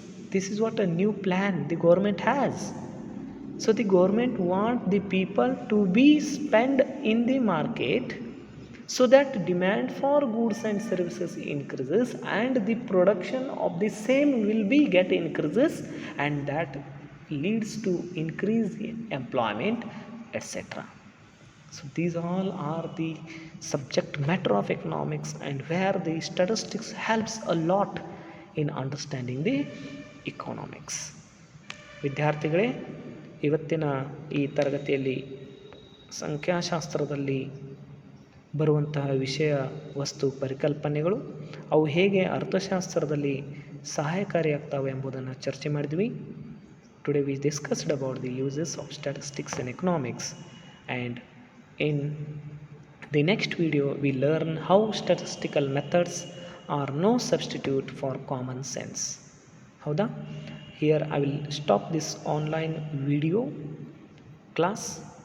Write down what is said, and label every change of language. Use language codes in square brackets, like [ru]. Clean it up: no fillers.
[en] This is what a new plan the government has. So the government want the people to be spent in the market, so that demand for goods and services increases and the production of the same will be get increases, and that leads to increase in employment, etc. So these all are the subject matter of economics, and where the statistics helps a lot in understanding the economics. [kn] ವಿದ್ಯಾರ್ಥಿಗಳೇ, ಇವತ್ತಿನ ಈ ತರಗತಿಯಲ್ಲಿ ಸಂಖ್ಯಾಶಾಸ್ತ್ರದಲ್ಲಿ ಬರುವಂತಹ ವಿಷಯ ವಸ್ತು ಪರಿಕಲ್ಪನೆಗಳು ಅವು ಹೇಗೆ ಅರ್ಥಶಾಸ್ತ್ರದಲ್ಲಿ ಸಹಾಯಕಾರಿಯಾಗ್ತವೆ ಎಂಬುದನ್ನು ಚರ್ಚೆ ಮಾಡಿದ್ವಿ. [en] Today we discussed about the uses of statistics in economics, and in the next video we learn how statistical methods are no substitute for common sense. Howda? Here I will stop this online video class.